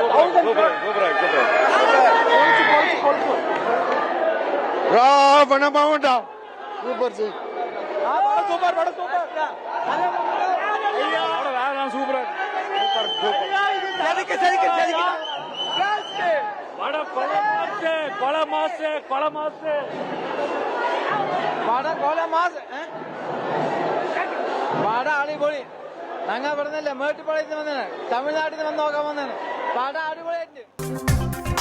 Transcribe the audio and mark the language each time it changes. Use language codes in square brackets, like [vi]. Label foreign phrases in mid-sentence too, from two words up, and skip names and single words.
[ta] ராவண பவுண்டா சூப்பர் சூப்பர் படம் சூப்பர். சூப்பர் படம் கொலை மாசு [ml] പടം അടിപൊളി. ഞങ്ങൾ പറഞ്ഞല്ലേ മേട്ടുപാളയത്തിന് വന്നാണ്, തമിഴ്നാട്ടിൽ നിന്ന് വന്ന് നോക്കാൻ വന്നാണ്. പടം അടിപൊളിയായിട്ടുണ്ട്.